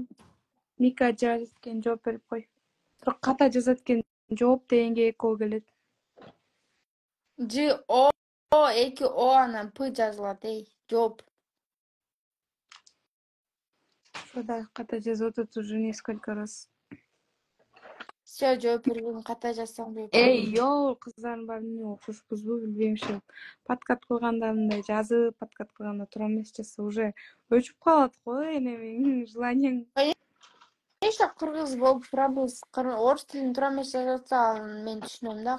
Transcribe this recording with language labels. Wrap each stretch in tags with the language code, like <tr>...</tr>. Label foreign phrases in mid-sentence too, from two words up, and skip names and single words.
<ky>Мика жазат экен, жооп берип кой. Бирок ката жазат экен, жооп дегенге эки О келет. О, эки О анан П жазылат, жооп. Ошода ката жазып атат</ky> <ru>уже несколько раз.</ru> <ky>Все, жооп бербедим, ката жазсаң жооп. Жок, кыздардын баары эмне окшошпузбу билбейм ушул. Подкат кылганда мындай жазып, подкат кылганда туура эмес жазса уже өчүп калат го энемиң, желаниең. Конечно, кыргыз болуп турабыз. Орус тилин туура эмес жазып атса, мен түшүнөм да.</ky>